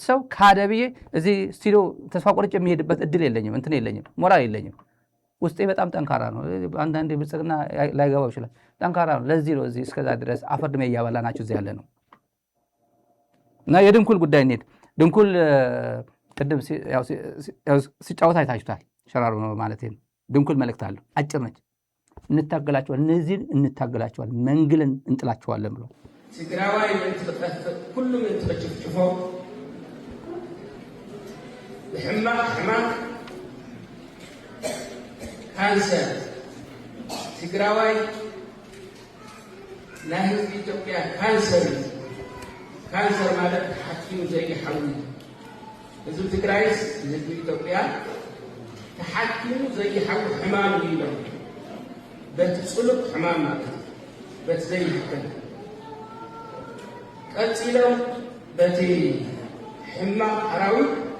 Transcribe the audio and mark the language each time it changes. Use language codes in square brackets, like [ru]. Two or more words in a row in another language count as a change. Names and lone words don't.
[am] ሰው ካደብዬ እዚህ ስቱዲዮ ተስፋ ቆርጬ የሚሄድበት እድል የለኝም፣ እንትን የለኝም፣ ሞራል የለኝም። ውስጤ በጣም ጠንካራ ነው። አንዳንዴ ብልጽግና ላይገባው ይችላል። ጠንካራ ነው። ለዚህ ነው እዚህ እስከዛ ድረስ አፈር ድሜ እያበላናችሁ እዚህ ያለ ነው። እና የድንኩል ጉዳይ እንሂድ። ድንኩል ቅድም ሲጫወት አይታችሁታል። ሸራሮ ነው ማለት ነው። ድንኩል መልእክት አለው። አጭር ነች። እንታገላቸዋል፣ እነዚህን እንታገላቸዋል፣ መንግልን እንጥላቸዋለን ብሎ [ti] ትግራዋይ ሁሉም እንትበጭፍጭፎ ሕማቅ ካንሰር ትግራዋይ ናይ ህዝቢ ኢትዮጵያ ካንሰር ማለት ተሓኪሙ ዘይሓዊ ህዝቢ ትግራይስ ህዝቢ ኢትዮጵያ ተሓኪሙ ዘይሓዊ ሕማም ኢሎም በቲ ፅሉቅ ሕማም ማለት በቲ ዘይሕከም ቀፂሎም በቲ ሕማቅ ኣራዊት